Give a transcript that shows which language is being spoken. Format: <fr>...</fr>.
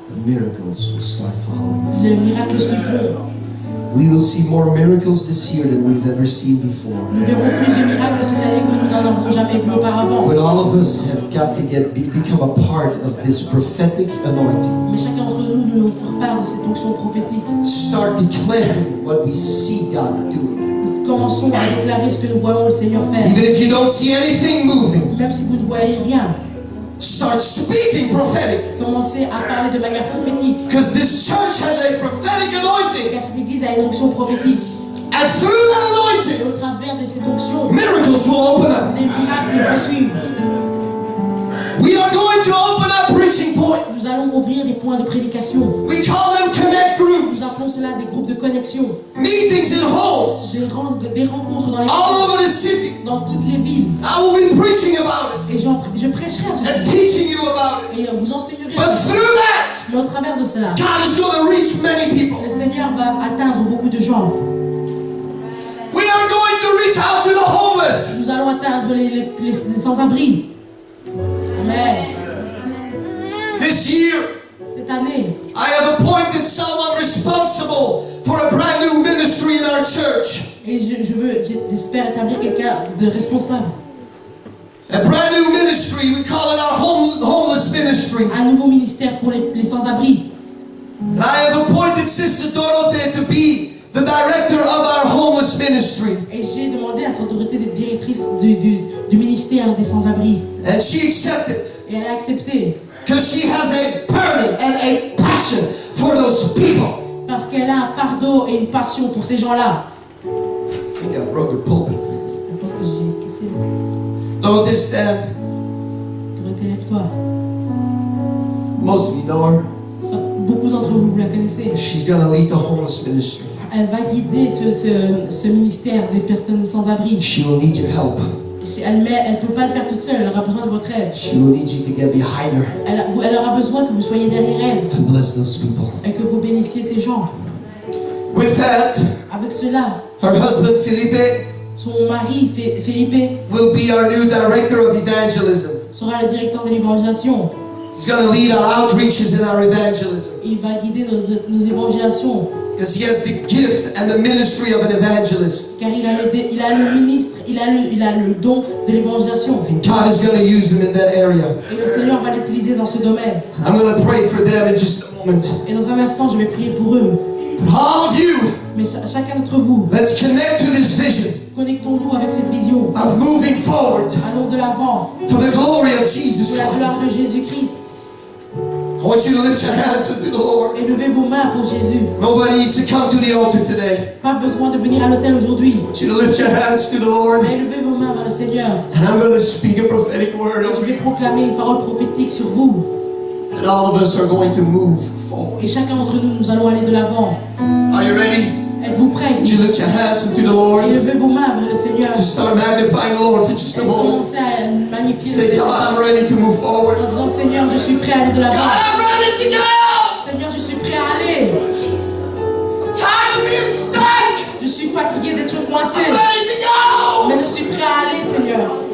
<en>the miracles will start following.</en> <fr>les miracles suivront.</fr> <en>We will see more miracles this year than we've ever seen before.</en> <fr>Nous verrons plus de miracles cette année que nous n'en avons jamais vu auparavant.</fr> <en>But all of us have got to become a part of this prophetic anointing.</en> <fr>Mais chacun d'entre nous, nous devons faire part de cette onction prophétique.</fr> <en>Start declaring what we see God doing.</en> <fr>Nous commençons à déclarer ce que nous voyons le Seigneur faire.</fr> <en>Even if you don't see anything moving,</en> <fr>Même si vous ne voyez rien,</fr> <en>start speaking prophetic.</en> <fr>commencez à parler de manière prophétique.</fr> <en>Because this church has a prophetic anointing.</en> <fr>Car cette église a une onction prophétique.</fr> <en>And through that</en> <fr>Et</fr> <en>anointing,</en> <fr>au travers de cette onction,</fr> <en>miracles will open up.</en> <fr>les miracles vont suivre.</fr> <en>We are going to open up preaching points.</en> <fr>Nous allons ouvrir des points de prédication.</fr> <en>We call them connect groups.</en> <fr>Nous appelons cela des groupes de connexion.</fr> <en>Meetings in homes</en> <fr>Des rencontres dans les</fr> <en>all over the city.</en> <fr>dans toutes les villes.</fr> <en>I will be preaching about it</en> <fr>Et je prêcherai à ce</fr> <en>and</en> <fr>sujet.</fr> <en>teaching you about it.</en> <fr>Et vous enseignerez.</fr> <en>But through that,</en> <fr>Mais au travers de cela,</fr> <en>God is going to reach many people.</en> <fr>le Seigneur va atteindre beaucoup de gens.</fr> <en>We are going to reach out to the homeless.</en> <fr>Nous allons atteindre les sans-abri.</fr> <en>Amen. This year,</en> <fr>Cette année,</fr> <en>I have appointed someone responsible for a brand new ministry in our church.</en> <fr>et j'espère établir quelqu'un de responsable.</fr> <en>A brand new ministry, we call it our homeless ministry.</en> <fr>Un nouveau ministère pour les sans-abri.</fr> <en>And I have appointed Sister Dorothée to be the director of our homeless ministry.</en> <fr>Et j'ai demandé à son autorité d'être directrice du ministère des sans-abri.</fr> <en>And she accepted.</en> <fr>Et elle a accepté.</fr> <en>Because she has a burning and a passion for those people.</en> <fr>Parce qu'elle a un fardeau et une passion pour ces gens-là.</fr> <en>I think I broke the pulpit.</en> <fr>Je pense que j'ai cassé.</fr> <en>Dorothée, stand.</en> <fr>Dorothée, lève-toi.</fr> <en>Most of you know her.</en> <fr>Beaucoup d'entre vous la connaissez.</fr> <en>She's going to lead the homeless ministry.</en> <fr>Elle va guider ce ministère des personnes sans-abri.</fr> <en>She will need your help.</en> <fr>Elle ne peut pas le faire toute seule, elle aura besoin de votre aide.</fr> <en>She will need you to get behind her</en> <fr>Elle aura besoin que vous soyez derrière elle</fr> <en>and bless those people.</en> <fr>et que vous bénissiez ces gens.</fr> <en>With that,</en> <fr>Avec cela,</fr> <en>her husband Felipe</en> <fr>son mari, Felipe,</fr> <en>will be our new director of evangelism.</en> <fr>sera le directeur de l'évangélisation.</fr> <en>He's going to lead our outreaches and our evangelism.</en> <fr>Il va guider nos évangélisations.</fr> <en>Because he has the gift and the ministry of an evangelist.</en> <fr>Car il a le ministre, il a le don de l'évangélisation.</fr> <en>And God is going to use him in that area.</en> <fr>Et le Seigneur va l'utiliser dans ce domaine.</fr> <en>I'm going to pray for them in just a moment.</en> <fr>Et dans un instant, je vais prier pour eux.</fr> <en>But all of you,</en> <fr>Mais chacun d'entre vous,</fr> <en>let's connect to this vision</en> <fr>connectons-nous avec cette vision.</fr> <en>of moving forward</en> <fr>Allons de l'avant</fr> <en>for the glory of Jesus</en> <fr>pour la gloire</fr> <en>Christ.</en> <fr>de Jésus-Christ.</fr> <en>I want you to lift your hands up to the Lord.</en> <fr>Et levez vos mains pour Jésus.</fr> <en>Nobody needs to come to the altar today.</en> <fr>Pas besoin de venir à l'autel aujourd'hui.</fr> <en>I want you to lift your hands to the Lord.</en> <fr>Mais levez vos mains vers le Seigneur.</fr> <en>And I'm going to speak a prophetic word</en> <fr>Et je</fr> <en>over</en> <fr>vais</fr> <en>you.</en> <fr>proclamer une parole prophétique sur vous.</fr> <en>And all of us are going to move forward.</en> <fr>Et chacun d'entre nous, nous allons aller de l'avant.</fr> <en>Are you ready?</en> <fr>Êtes-vous prêts?</fr> <en>Would you lift your hands up to the</en> <fr>Et</fr> <en>Lord?</en> <fr>levez vos mains vers le Seigneur.</fr> <en>Just start magnifying the Lord for just</en> <fr>Et</fr> <en>a moment.</en> <fr>commencez à magnifier</fr> <en>Say,</en> <fr>le</fr> <en>God,</en> <fr>Seigneur.</fr> <en>I'm ready to move forward.</en> <fr>En disant, Seigneur, je suis prêt à aller de</fr> <en>God,</en> <fr>l'avant.</fr> <en>I'm ready to go.</en> <fr>Seigneur, je suis prêt à aller.</fr> <en>I'm tired of being stuck.</en> <fr>Je suis fatigué d'être coincé.</fr> <en>I'm ready to go.</en> <fr>Mais je suis prêt à aller, Seigneur.</fr>